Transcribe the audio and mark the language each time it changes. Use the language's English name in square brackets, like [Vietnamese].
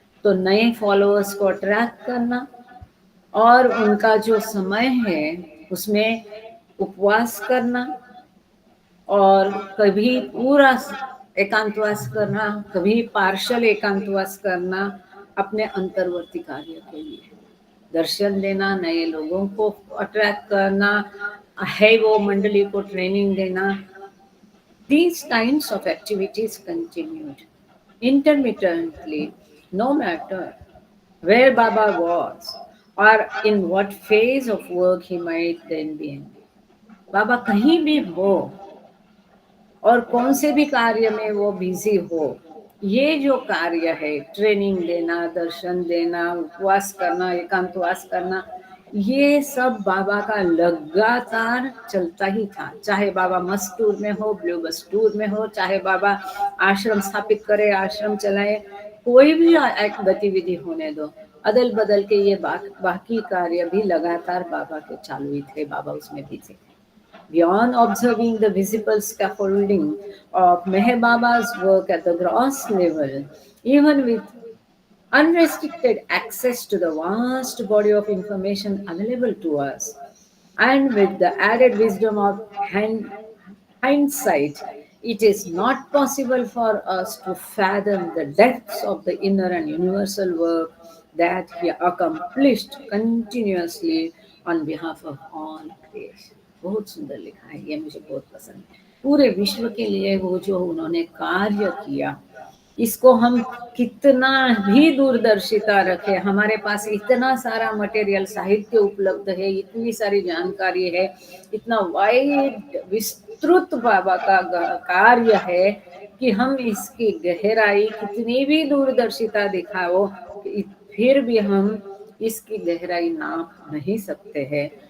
[Hindi] तो नए फॉलोअर्स को अट्रैक्ट करना और उनका जो समय है उसमें उपवास करना और कभी पूरा एकांतवास करना, कभी पार्शल एकांतवास करना, अपने अंतर्वर्ती कार्य के लिए दर्शन देना, नए लोगों को अट्रैक्ट करना है, वो मंडली को ट्रेनिंग देना। [English] These kinds of activities continued intermittently, no matter where Baba was or in what phase of work he might then be in. [Hindi] बाबा कहीं भी हो और कौन से भी कार्य में वो बिजी हो, ये जो कार्य है, ट्रेनिंग देना, दर्शन देना, उपवास करना, एकांतवास करना, ये सब बाबा का लगातार चलता ही था। चाहे बाबा मस्त टूर में हो, ब्लू बस टूर में हो, चाहे बाबा आश्रम स्थापित करे, आश्रम चलाए, कोई भी एक गतिविधि होने दो, अदल बदल के ये बाकी कार्य भी लगातार बाबा के चालू ही थे, बाबा उसमें बिजी थे। [English] Beyond observing the visible scaffolding of Meher Baba's work at the gross level, even with unrestricted access to the vast body of information available to us, and with the added wisdom of hindsight, it is not possible for us to fathom the depths of the inner and universal work that he accomplished continuously on behalf of all creation. [Hindi] बहुत सुंदर लिखा है, ये मुझे बहुत पसंद है। पूरे विश्व के लिए वो जो उन्होंने कार्य किया, इसको हम कितना भी दूरदर्शिता रखे, हमारे पास इतना सारा मटेरियल साहित्य उपलब्ध है, इतनी सारी जानकारी है, इतना वाइड विस्तृत बाबा का कार्य है कि हम इसकी गहराई कितनी भी दूरदर्शिता दिखाओ, फिर भी हम इसकी गहराई नाप नहीं सकते हैं।